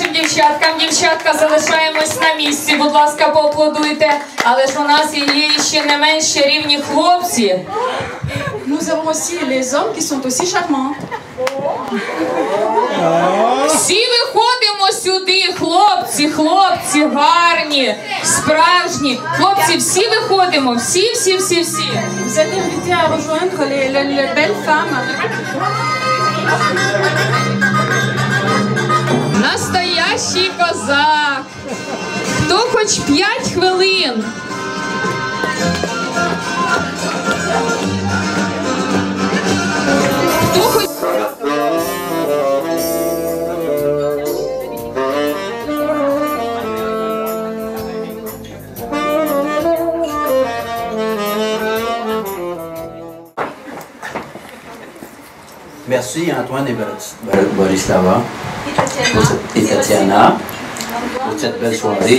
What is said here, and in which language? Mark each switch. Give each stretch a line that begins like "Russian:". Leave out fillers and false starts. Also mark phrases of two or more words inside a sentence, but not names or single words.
Ukrainian: дівчаткам. Дівчатка, залишаємось на місці. Будь ласка, поаплодуйте. Але ж у нас є ще не менш чарівні хлопці.
French: Nous avons aussi les hommes qui sont aussi charmants.
Ukrainian: Всі виходимо сюди, хлопці, хлопці, гарні, справжні. Хлопці, всі виходимо, всі.
French: Vous êtes invités à rejoindre les belles femmes.
Russian: Настоящий козак.
Ukrainian: Хто хоч 5 хвилин? Хто хоч...
French: Merci Antoine et Borislava et Tatiana pour cette belle soirée.